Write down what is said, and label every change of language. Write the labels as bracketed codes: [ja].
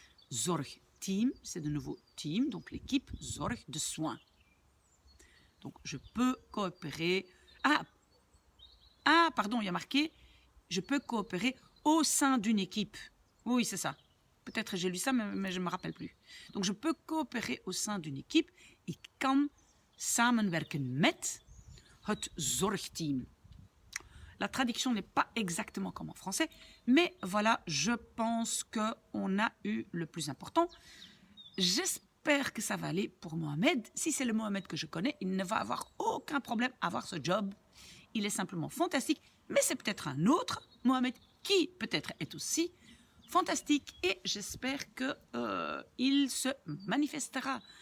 [fr] Zorgteam, c'est de nouveau team, donc l'équipe zorg de soins. Donc, je peux coopérer. Pardon, il y a marqué, je peux coopérer au sein d'une équipe. Oui, c'est ça. Peut-être j'ai lu ça, mais je ne me rappelle plus. Donc, je peux coopérer au sein d'une équipe. [nl] Ik kan samenwerken met het zorgteam. [fr] La traduction n'est pas exactement comme en français, mais voilà, je pense qu'on a eu le plus important. J'espère que ça va aller pour Mohamed. Si c'est le Mohamed que je connais, il ne va avoir aucun problème à avoir ce job. Il est simplement fantastique, mais c'est peut-être un autre Mohamed qui peut-être est aussi fantastique et j'espère qu'il se manifestera.